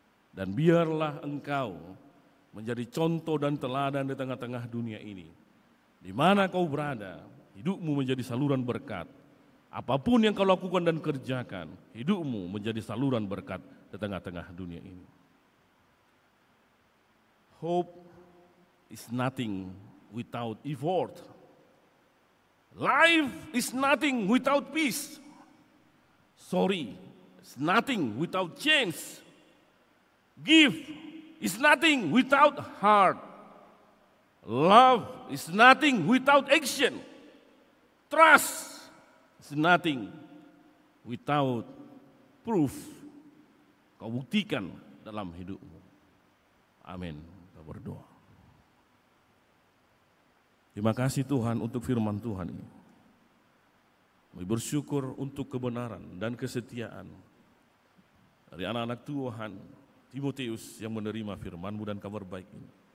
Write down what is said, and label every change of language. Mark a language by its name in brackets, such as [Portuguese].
[Indonesian] Dan biarlah engkau menjadi contoh dan teladan di tengah-tengah dunia ini. Di mana kau berada, hidupmu menjadi saluran berkat. Apapun yang kau lakukan dan kerjakan, hidupmu menjadi saluran berkat di tengah-tengah dunia ini. [English] Hope is nothing without effort. Life is nothing without peace. Sorry is nothing without change. Give is nothing without heart. Love is nothing without action. Trust is nothing without proof. [Indonesian] Kau buktikan dalam hidupmu. Amin. Kita berdoa. Terima kasih Tuhan untuk firman Tuhan ini. Kami bersyukur untuk kebenaran dan kesetiaan dari anak-anak Tuhan Timotius yang menerima firman-Mu dan kabar baik ini.